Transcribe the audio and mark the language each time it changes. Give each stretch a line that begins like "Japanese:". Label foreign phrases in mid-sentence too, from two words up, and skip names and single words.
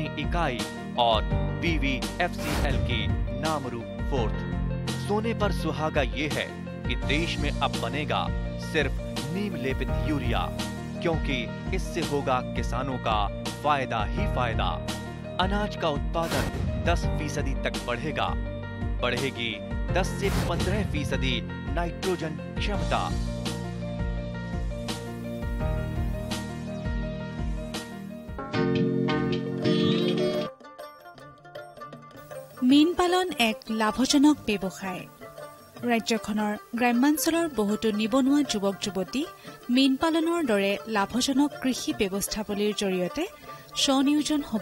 Hindi: इकाई और BVFCL की नामरू फोर्थ सोने पर सुहागा ये है कि देश में अब बनेगा सिर्फ नीम लेपित यूरिया क्योंकि इससे होगा किसानों का फायदा ही फायदा अनाज का उत्पादन 10% तक बढ़ेगा बढ़ेगी 10 से 15% नाइट्रोजन क्षमता
Assamese: মীন পালন এক লাভজনক ব্যৱসায় ৰাজ্যখনৰ গ্ৰামাঞ্চলৰ বহুতো নিবনুৱা যুৱক যুৱতী মীন পালনৰ দৰে লাভজনক কৃষি ব্যৱস্থাৱলীৰ জৰিয়তে স্বনিয়োজন হ'ব